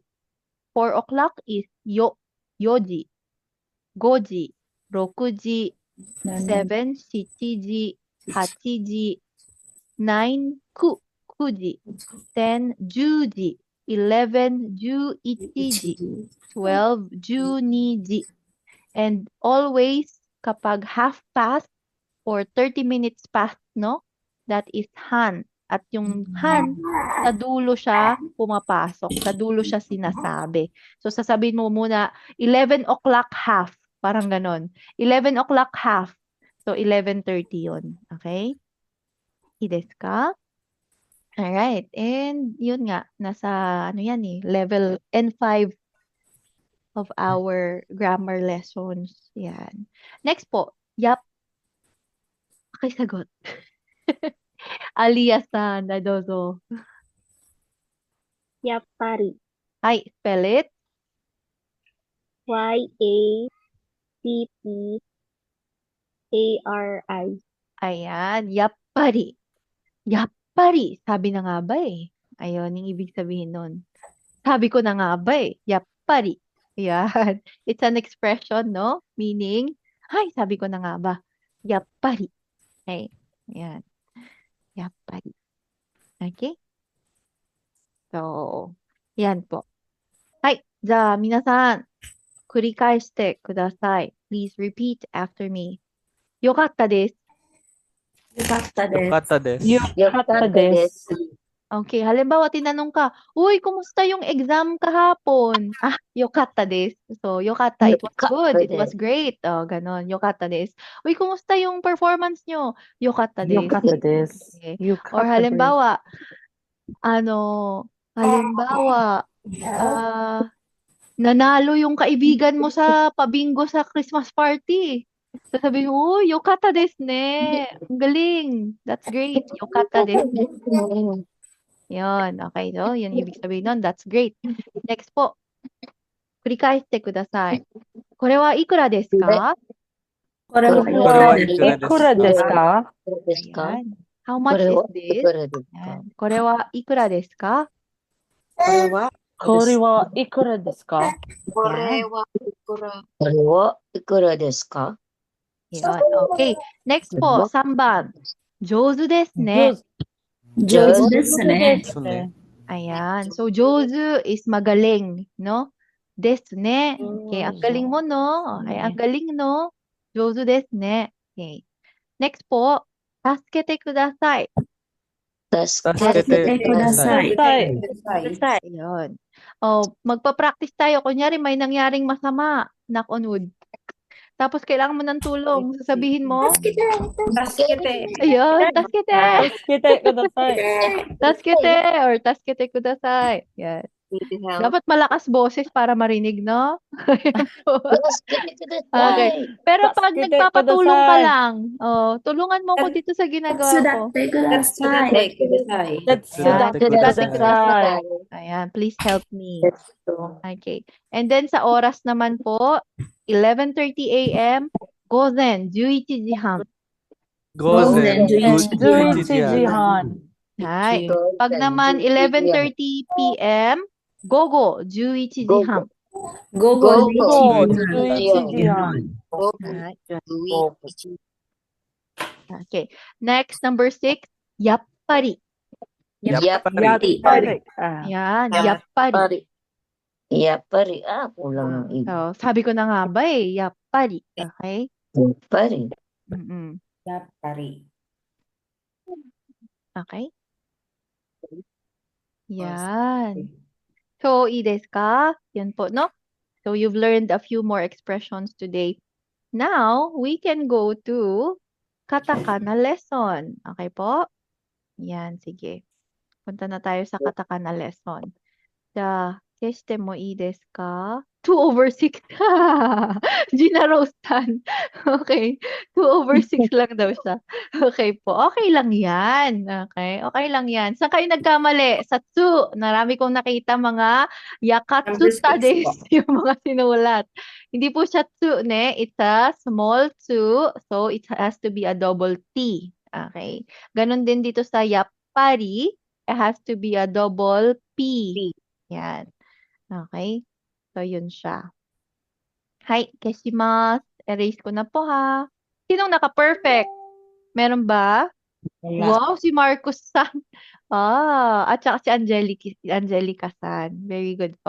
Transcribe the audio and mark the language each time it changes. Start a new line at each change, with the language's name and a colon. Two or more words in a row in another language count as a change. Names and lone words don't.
English: 4 o'clock is
Japanese: 4 時、5時、6時、7, 7時、8時、9, 9時、10, 10時、11, 11時、12, 12時.
English: And always, kapag half past or 30 minutes past, no? That is han.
Filipino: At yung han, sa dulo siya pumapasok. Sa dulo siya sinasabi. So, sasabihin mo muna,
English: 11 o'clock half.
Filipino: Parang ganon.
English: 11 o'clock half.
Filipino: So, 11:30 yun. Okay?
Japanese: いいですか? Alright.
Filipino: And yun nga, nasa ano yan
English: level N5 of our grammar lessons.
Filipino: Yan. Next po. Yap. Okay, sagot.
Japanese: Aliyah-san, dozo. Yappari.
English: Hi, spell it.
Japanese: Yappari.
Filipino: Ayan, yappari.
Japanese: Yappari.
Filipino: Sabi na nga ba Ayun, yung ibig sabihin nun. Sabi ko na nga ba Yappari. Ayan.
English: It's an expression, no? Meaning,
Filipino: ay, sabi ko na nga ba.
Japanese: Yappari. Ay, ayan. Yappari.
Filipino: Okay? So, yan po.
Japanese: Hi, じゃあ皆さん、繰り返してください.
English: Please repeat after me.
Japanese: よかったです。よかったです。よかったです。
Filipino: Okay, halimbawa tinanong ka, uy, kumusta yung exam kahapon?
Japanese: よかったです. So, yokatta,
English: it was good, it was great.
Filipino: Oh, ganon,
Japanese: よかったです.
Filipino: Uy, kumusta yung performance nyo?
Japanese: よかったです. よかったで
English: Okay.
Japanese: す。よか
English: Or
Japanese: ったです。
Filipino: halimbawa, ah, nanalo yung kaibigan mo sa pabingo sa Christmas party. Sasabihin mo,
Japanese: oh, よかったですね.
Filipino: Ang galing.
English: That's great.
Japanese: よかったです.
Filipino: Yun. Okay, so, yun ibig sabihin nun.
English: That's great. Next po.
Japanese: 繰り返してください。これはいくらですか？これはこれいくはらですか？いくらですか？いくらですか？
English: Ayan. How
Japanese: こ
English: much
Japanese: れ
English: is
Japanese: はい
English: this?
Japanese: くらですか？ Ayan. これはいくらですか？これはこれはいくらですか？これはいくらこれはいくらですか？
Filipino: Yun. Okay. Next po, 3 番。
Japanese: 上手ですね。上手ですね。ですね。
Filipino: Ayan. So, 上手 is magaling, no?
Japanese: ですね.
Filipino: Okay, ang galing mo, no? Okay, ang galing, no?
Japanese: 上手ですね。Okay. Next po, 助けてください。助助けてください。
Filipino: Ayun. Oh, magpa-practice tayo. Kunyari, may nangyaring masama.
English: Knock on wood.
Filipino: Tapos, kailangan mo ng tulong. Sasabihin mo, ayun,
Japanese: 助けて! 助けてください。助けて! Or 助けてください.
Filipino: Yan. Dapat malakas boses para marinig, no? Ayan po.
Japanese: 助けてくださ
English: Okay.
Japanese: い。
Filipino: Pero pag
Japanese: 助けてください。
Filipino: nagpapatulong ka lang, tulungan mo ko dito sa
Japanese: 手
Filipino: ginagawa
Japanese: 伝
Filipino: ko.
Japanese: ってください。はい、ください。手伝ってください。
Filipino: Ayan,
English: please help me. Okay. And then
Filipino: sa oras naman po,
English: 11:30 a.m.
Japanese: 午前11時半。午前11 11時半。
Filipino: はい。Pag naman 11:30 p.m.
Japanese: 午後11時半。午後午後 11 11時半。はい。Okay.
English: Next, number 6.
Japanese: やっぱり。やっやっぱぱり。り。あ Yan, やっぱり。やっぱり。
Filipino: kulang ang i. So, sabi ko na nga ba eh, やっぱり. Okay?
Japanese: やっぱり。 Mm-mm. やっぱり。
Filipino: Okay? Yan.
English: So,
Japanese: いいですか?
Filipino: Yan po, no?
English: So, you've learned a few more expressions today. Now, we can go to katakana lesson.
Filipino: Okay po? Yan, sige. Punta na tayo sa katakana lesson.
Japanese: じゃあ、消してもいいですか ?2 over 6.
Filipino: Gina Rostan. Okay. 2 over 6 lang daw siya. Okay po. Okay lang yan. Okay. Okay lang yan. Saan kayo nagkamali? Sa tsu. Narami kong nakita mga yakatsuta
English: Number 6
Filipino: des. Yung mga sinulat. Hindi po siya tsu, ne?
English: It's a small tsu. So, it has to be a double T. Okay.
Filipino: Ganon din dito sa yapari.
English: It has to be a double P. Yan.
Filipino: Okay. So, yun siya.
Japanese: はい、消します.
Filipino: Erase ko na po ha. Sinong naka-perfect? Meron ba? Wow, si Marcus San. At saka si Angelica San.
English: Very good
Filipino: po.